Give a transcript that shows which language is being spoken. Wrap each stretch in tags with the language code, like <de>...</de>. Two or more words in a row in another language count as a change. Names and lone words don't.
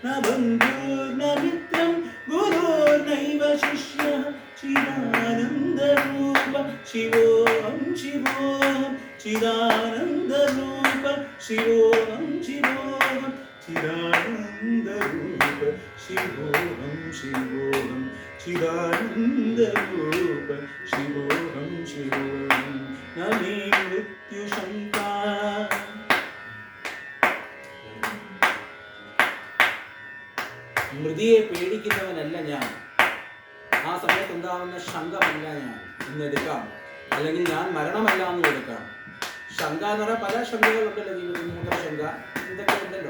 <sa>बन्धुर्न मित्रं गुरुर्नैव शिष्यः चिदानन्दरूप शिवोऽहं शिवोऽहं चिदानन्दरूप शिवोऽहं शिवोऽहं चिदानन्दरूप शिवोऽहं शिवोऽहं चिदानन्दरूप शिवोऽहं शिवोऽहं न मे मृत्युशङ्का.</sa> <ml>മൃതിയെ പേടിക്കുന്നവനല്ല ഞാൻ, ആ സമയത്ത് ഉണ്ടാവുന്ന ശങ്കമല്ല ഞാൻ എന്നെടുക്കാം, അല്ലെങ്കിൽ ഞാൻ മരണമല്ല എന്ന് എടുക്കാം. ശങ്ക എന്ന് പറഞ്ഞാൽ പല ശങ്കകളുണ്ടല്ലോ ജീവിതത്തിൽ, മൂത്രശങ്ക ഇതൊക്കെ ഉണ്ടല്ലോ.</ml>